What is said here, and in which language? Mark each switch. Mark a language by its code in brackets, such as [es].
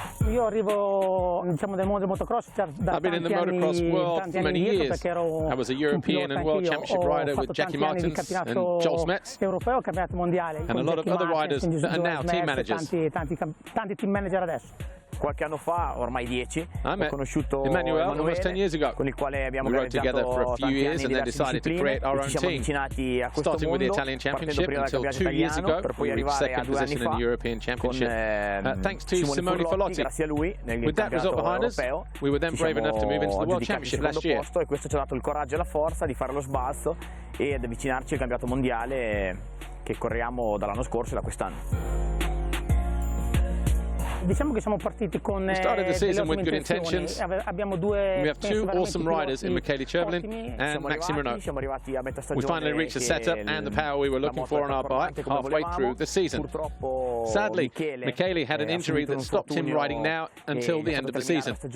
[it] Io arrivo, diciamo, del mondo del motocross da [en] I've been in the motocross world for many years. I was a European and World Championship rider with Jackie Martins and Joel Smets, [it] europeo, campionato mondiale, [en] and a lot of other riders that are now team managers. [it] Tanti team manager adesso. Qualche anno fa, ormai 10, ho conosciuto [en] Emmanuel almost 10 years ago. [it] Con il quale abbiamo [en] together for a few years and then decided to create our own team. Starting with the Italian Championship until 2 years ago, we reached second position in the European Championship. Thanks to Simone Fallotti. With that result behind us, we were then brave enough to move into the World Championship last year. [it] E questo ci ha dato il coraggio e la forza di fare lo sbalzo e ad avvicinarci al campionato mondiale che corriamo dall'anno scorso e da quest'anno. Diciamo che siamo partiti con [en] We started the season with good intentions. [it] Abbiamo due [en] We have two awesome riders in Michele Chervelin and Maxime Renaud. We finally reached the setup and the power we were looking for on our bike halfway through the season. Sadly, Michele had an injury that stopped him riding now until the end of the season.